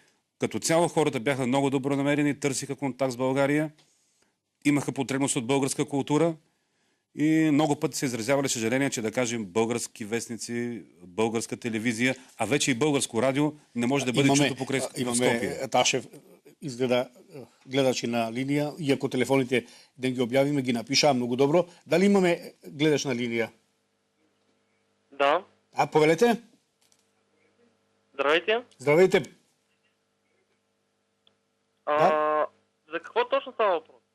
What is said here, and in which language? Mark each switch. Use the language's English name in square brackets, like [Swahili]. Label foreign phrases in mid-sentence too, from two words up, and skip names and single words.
[Bulgarian] Като цяло хората бяха много добронамерени, търсиха контакт с България, имаха потребност от българска култура и много пъти се изразявали съжаление, че да кажем български вестници, българска телевизия, а вече и българско радио не може да бъде чуто покрай Скопие. [Macedonian] Имаме Ташев, изгледа гледачи на линија, иако телефоните да ги објавиме, ги напишаа многу добро. Дали имаме гледач на линија? Да. Повелете? [Bulgarian] Здравейте. Здравейте. За какво точно става въпрос?